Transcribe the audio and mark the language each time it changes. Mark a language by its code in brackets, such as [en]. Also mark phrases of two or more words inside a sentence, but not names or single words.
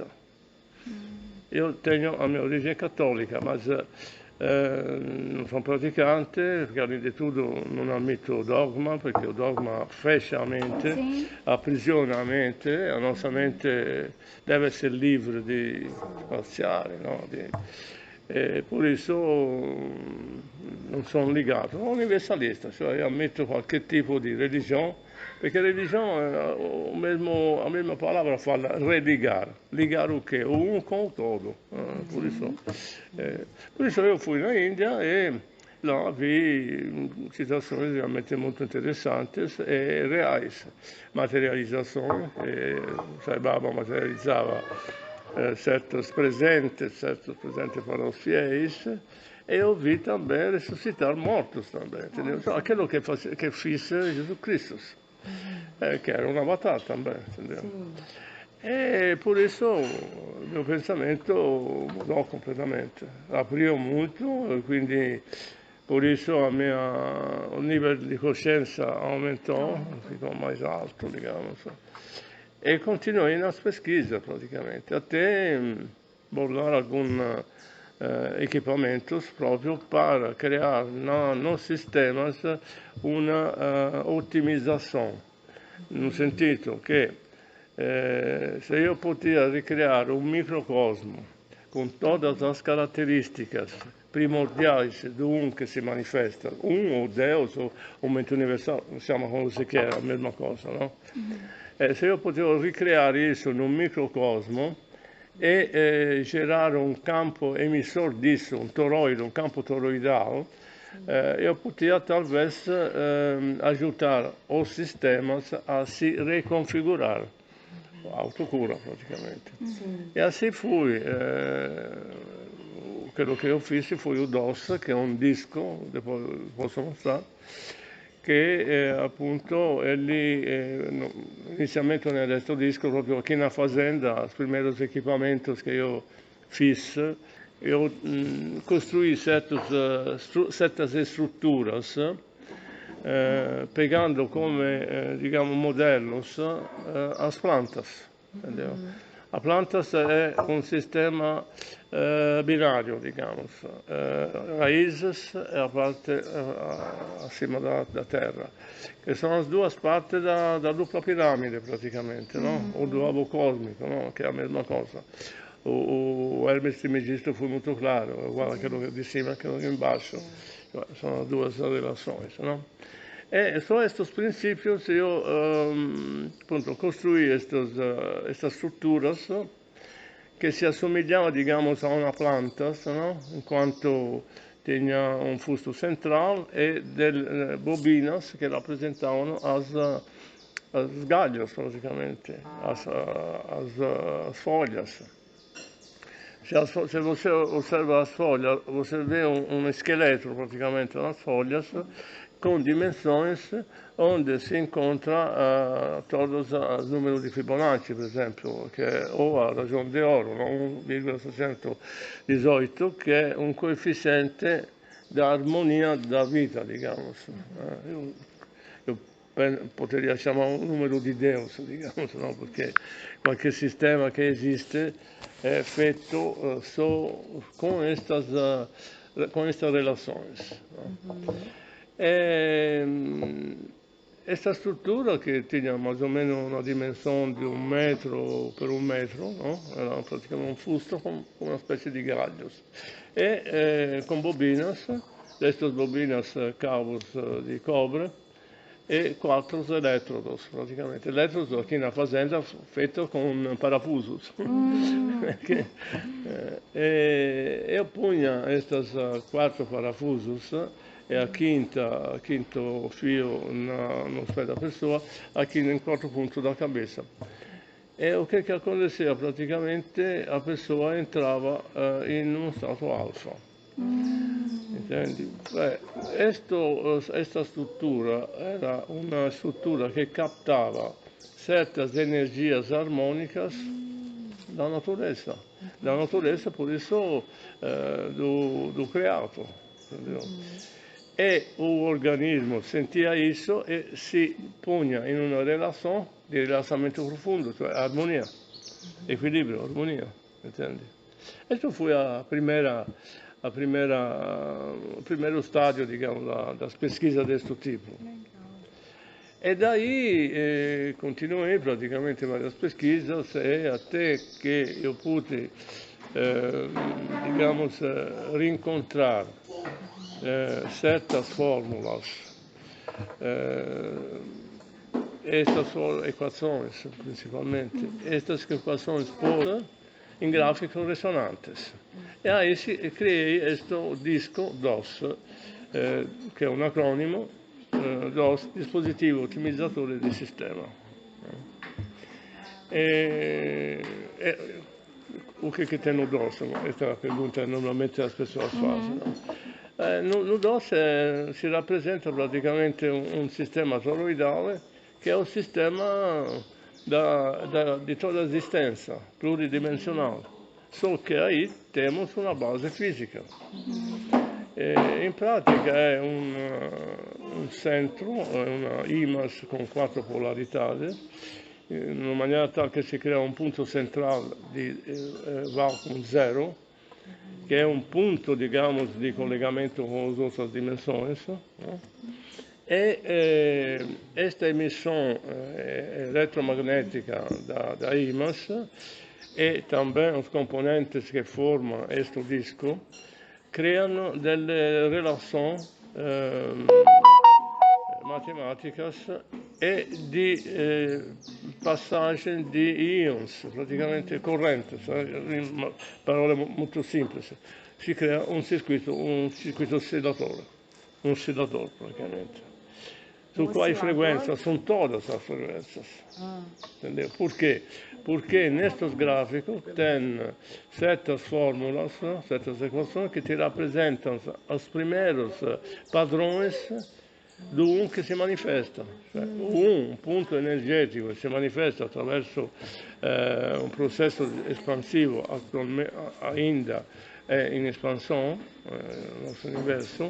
[it] Io tengo la mia origine cattolica, ma non sono praticante, perché all'inizio non ammetto dogma, perché il dogma [pt] fecha a mente, [it] aprigiona a mente, la nostra mente deve essere libera di spaziare, no? Per questo non sono legato, sono universalista, cioè ammetto qualche tipo di religione, perché religione, [pt] a mesma palavra fala religar, ligar o quê? O um com o todo. Por isso eu fui na Índia e lá vi situações realmente muito interessantes e reais. Materialização, Sai Baba materializava certos presentes para os fiéis, e eu vi também ressuscitar mortos também, entendeu? Então, aquilo que fez Jesus Cristo, que era uma batalha também, entendeu? E por isso o [it] mio pensamento mudò completamente, apriò molto e quindi per isso il livello di coscienza aumentò, [pt] ficò mais alto, [it] diciamo. [pt] E continuei nas pesquisas praticamente, até bolar alguns equipamentos próprios para criar nos sistemas uma otimização, no sentido que se [it] io potevo ricreare un microcosmo con [pt] todas as características primordiais do um [it] che si manifesta, [pt] um ou Deus ou mente universal, [it] siamo come si chiama, la mesma cosa, no? Se io potevo ricreare [pt] isso num microcosmo [it] e gerare un campo [pt] emissor disso, [it] un toroide, un campo toroidale, io potevo talvez aiutare [pt] os sistemas [it] a si reconfigurare. [pt] Autocura praticamente. E assim fui. [it] Quello che io feci [pt] foi o DOS, [it] che è un disco, [pt] depois posso mostrare, [it] che appunto inizialmente non era questo disco, proprio qui [pt] na fazenda, os primeiros equipamentos que eu fiz, eu construí certas estruturas, pegando [it] come diciamo [pt] modelos as plantas, entendeu? A plantas [it] è un sistema binario, [pt] digamos, raízes e a parte acima da terra, [it] che sono le due parti [pt] da dupla piramide praticamente, no? O do avo cosmico, no? [it] Che è la mesma cosa. [pt] o Hermes Trismegisto foi muito claro, guarda aquilo de cima, aquilo de baixo, são duas relações, não? E sobre estes princípios eu appunto, construí estas estruturas que se assomigliavam, digamos, a una planta, ¿no? [it] In quanto tenía un fusto central [pt] e bobinas [it] que rappresentavano [pt] as galhos, praticamente, as folhas. Se você observa as folhas, você vê um esqueleto praticamente nas folhas com dimensões onde se encontra todos os números de Fibonacci, por exemplo, que é, ou [it] a ragione di oro, [pt] no? [it] 1,618, che è un coefficiente da armonia da vita, digamos. Io [pt] poteria chamar [it] un numero di Deus, digamos, no? Perché qualche sistema che esiste è fatto con [pt] estas relações. [it] No? Esta struttura che [pt] tinha mais ou menos [it] una dimensione di 1 metro per 1 metro, no? Era praticamente un fusto con una specie di gallos. E con bobinas, [pt] estas bobinas cabos [it] di cobre, e 4 elettrodos, praticamente. [pt] Elettrodos aqui na fazenda feito com parafusos. Eu punha estas 4 parafusos e a quinto fio no pé da pessoa, aqui em 4 pontos da cabeça. E o que acontecia? Praticamente a pessoa entrava [it] in uno stato alfa. Intendi? Esta struttura era una struttura che captava [pt] certas energias harmônicas da natureza. Da natureza, por isso, do criato. Entendeu? E o organismo sentia isso e [it] si punha in una relazione di rilassamento profondo, cioè armonia, equilibrio, armonia, entende? Questo fu il primo stadio, diciamo, [pt] da pesquisa [it] di questo tipo. [pt] E daí continuei praticamente várias pesquisas e até que eu pude, digamos, reencontrar certas fórmulas, estas equações principalmente, estas equações postas em gráficos ressonantes. E aí criei este disco DOS, [it] che è un acronimo, DOS, dispositivo ottimizzatore di sistema. [pt] O que tem no DOS? Esta é a pergunta que normalmente as pessoas fazem. [it] No DOS si rappresenta praticamente un sistema toroidale che è un sistema di toda esistenza, pluridimensionale, só che [pt] aí temos [it] una base fisica. In pratica è un centro, una IMAS con 4 polarità, in una maniera tale che si crea un punto centrale di vacuum zero, che è un punto, digamos, di collegamento con le altre dimensioni, no? E questa emissione elettromagnética da IMAS [pt] e também os componentes [it] che formano questo disco creano delle relazioni matematiche e di passaggi di ions, praticamente corrente, in parole molto semplici. Si crea un circuito sedatore, un sedatore praticamente. Su quali frequenze? Sono [pt] todas as frequências. Entendeu? Por quê? Porque nestes gráficos tem certas fórmulas, certas equações que te representam os primeiros padrões do [it] che si manifesta. Cioè, un punto energetico che si manifesta attraverso un processo espansivo ainda in espansione nel nostro universo.